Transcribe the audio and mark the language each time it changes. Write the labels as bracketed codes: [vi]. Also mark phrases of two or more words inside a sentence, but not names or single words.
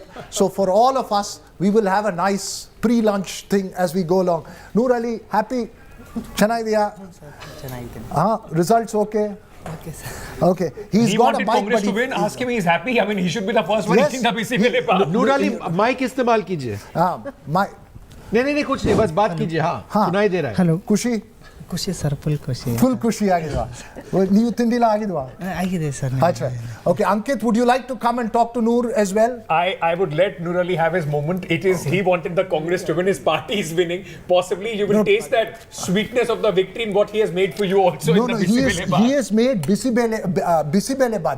[en] So for all of us, we will have a nice pre-lunch thing as we go along. Noor Ali, happy? Chennai diya? Results okay? Okay, sir. Okay. He wanted Congress to win. Ask him, he's happy. I mean, he should be the first one eating the Bisibele Bath. [hi] Noor Ali, mic इस्तेमाल कीजिए. हाँ, नहीं कुछ नहीं, बस बात कीजिए. हाँ, सुनाई दे रहा है. [en] Hello. Kushi? [kn] ಖುಷಿ ಸರ್, ಫುಲ್ ಖುಷಿ ಆಗಿದ್ವಾ? ನೀವು ತಿಂಡಿಲ್ಲ ಆಗಿದ್ವಾ? ಆಗಿದೆ ಸರ್. [en] Okay, Ankit, would you like to come and talk to Noor as well? I would let Noor Ali have his moment. It is he wanted the Congress to win. His party is winning. Possibly you will taste that sweetness of the victory in what he has made for you also in the Bisibele Bath. He has made Bisibele Bath.